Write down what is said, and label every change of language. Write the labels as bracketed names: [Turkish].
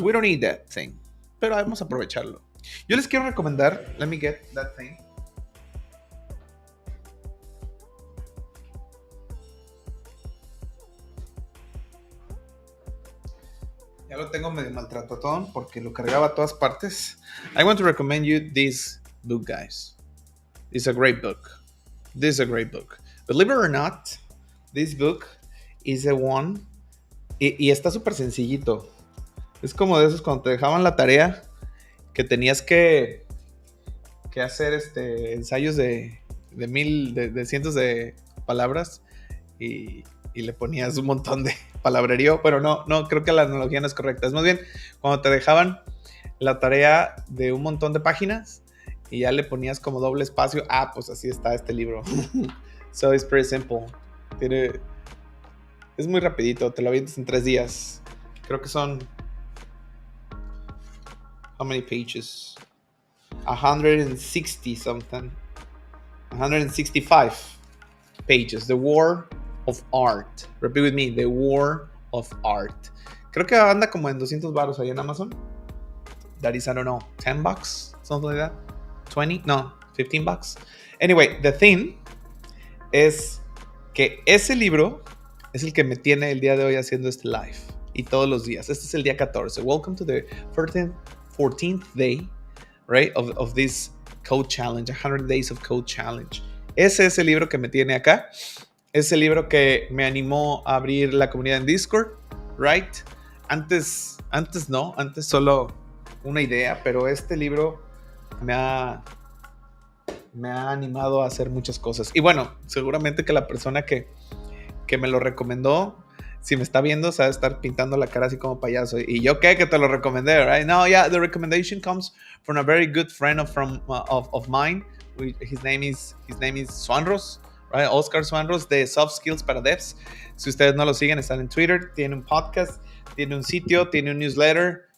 [English] We don't need that thing, [Spanish] pero vamos a aprovecharlo. Yo les quiero recomendar, [English] let me get that thing. [Spanish] Ya lo tengo medio maltratadón porque lo cargaba a todas partes. [English] I want to recommend you this book, guys. It's a great book. Believe it or not, this book is a one. [Spanish] Y está súper sencillito. Es como de esos cuando te dejaban la tarea que tenías que hacer ensayos de cientos de palabras y le ponías un montón de palabrerío, pero no, creo que la analogía no es correcta. Es más bien cuando te dejaban la tarea de un montón de páginas y ya le ponías como doble espacio. Pues así está este libro. [English] So it's pretty simple. [Spanish] Es muy rapidito, te lo avientas en 3 días. Creo que son... [English] How many pages? 160 something. 165 pages. The War of Art. Repeat with me. The War of Art. [Spanish] Creo que anda como en 200 baros ahí en Amazon. [English] That is, I don't know, $10? Something like that. 20? No, $15. Anyway, the thing es [Spanish] que ese libro es el que me tiene el día de hoy haciendo este live. Y todos los días. Este es el día 14. [English] Welcome to the 14th day, right, of this code challenge, 100 days of code challenge. [Spanish] Ese es el libro que me tiene acá. Es el libro que me animó a abrir la comunidad en Discord, right? Antes solo una idea, pero este libro me ha animado a hacer muchas cosas. Y bueno, seguramente que la persona que me lo recomendó, si me está viendo, se va a estar pintando la cara así como payaso. Y yo qué, que te lo recomendé, right? [English] No, yeah, the recommendation comes from a very good friend of mine. His name is Swanros, right? [Spanish] Oscar Swanros, de Soft Skills para Devs. Si ustedes no lo siguen, están en Twitter, tiene un podcast, tiene un sitio, tiene un newsletter.